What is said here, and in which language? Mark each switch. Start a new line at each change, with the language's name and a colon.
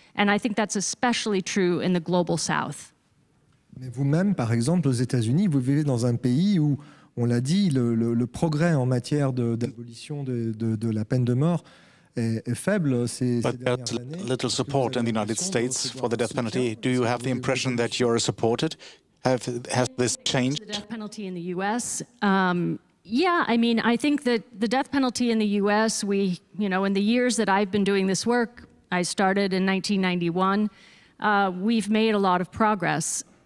English: And I think that's especially true in the global South.
French: Mais vous-même, par exemple, aux États-Unis, vous vivez dans un pays où, on l'a dit, le progrès en matière d'abolition de la peine de mort est faible ces dernières années.
English: Little support in the United States for the death penalty. Do you have the impression that you're supported? Has this changed? The death penalty in the U.S. Yeah, I mean, I think that the death penalty in the U.S., in the years that I've been doing this work, I started in 1991, we've made a lot of progress.